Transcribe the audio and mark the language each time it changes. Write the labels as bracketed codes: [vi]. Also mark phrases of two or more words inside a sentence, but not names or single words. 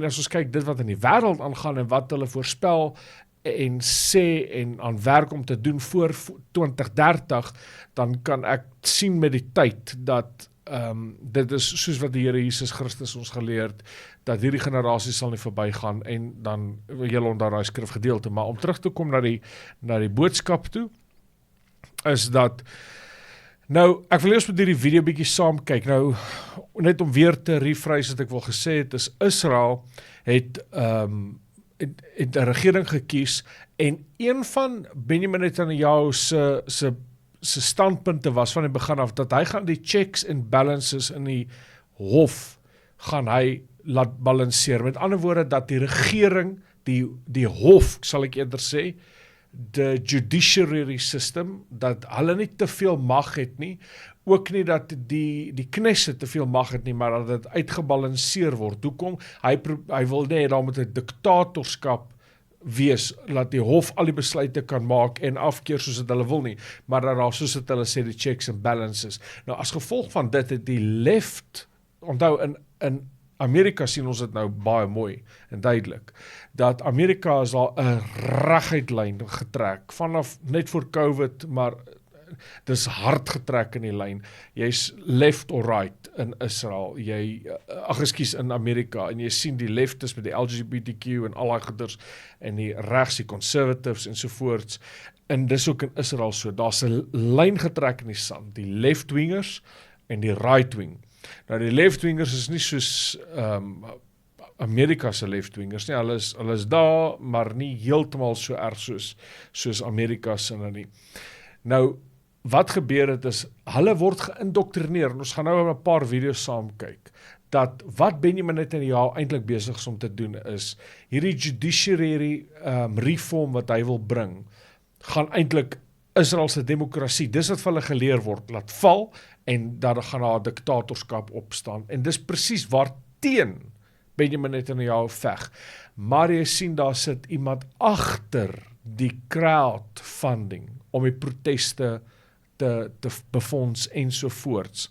[af] as ons kyk dit wat in die wêreld aangaan, en wat hulle voorspel, en sê, en aan werk om te doen voor 2030, dan kan ek sien met die tyd, dat dit is soos wat die Here Jesus Christus ons geleer het, dat hierdie generasie sal nie verbygaan, en dan julle onder daai skrifgedeelte, maar om terug te kom na die boodskap toe, is dat Nou, ek wil eers met hierdie video bietjie saam kyk. Nou, net om weer te rephrase wat ek wil gesê het, is Israel het 'n regering gekies en een van Benjamin Netanyahu se standpunte was van die begin af dat hy gaan die [en] checks and balances [af] in die hof gaan hy laat balanseer. Met ander woorde dat die regering, die hof, sal ek eerder sê, [en] the judiciary system, [af] dat hulle nie te veel mag het nie, ook nie dat die Knesset te veel mag het nie, maar dat dit uitgebalanceer word. Hoekom? Hy wil nie, daar moet 'n diktatorskap wees, dat die hof al die besluite kan maak en afkeer soos dit hulle wil nie, maar dat daar, soos dit hulle sê, die [en] checks and balances. [af] Nou, as gevolg van dit het die left, onthou, in Amerika sien ons dit nou baie mooi en duidelik, dat Amerika is al 'n reguit lyn getrek, vanaf net voor COVID, maar dis hard getrek in die lyn. Jy's [en] left or right [af] in Israel, in Amerika, en jy sien die leftes met die LGBTQ en al daai goeders, en die regs, die conservatives en sovoorts, en dis ook in Israel so, daar's 'n lyn getrek in die sand, die left-wingers en die right-wing. Nou die left-wingers is nie soos Amerika se left-wingers nie, hulle is daar, maar nie heeltemal so erg soos Amerika se nie. Nou, wat gebeur het is, hulle word geïndoktrineer, en ons gaan nou 'n paar video's saam kyk, dat wat Benjamin Netanyahu eintlik besig is om te doen is, hierdie [en] judiciary reform [af] wat hy wil bring, gaan eintlik Israel se demokrasie, dis wat vir hulle geleer word, laat val, en dat gaan daar 'n diktatorskap opstaan, en dis presies waarteen Benjamin Netanyahu veg. Maar jy sien, daar sit iemand agter die crowdfunding, om die proteste te befonds ensovoorts.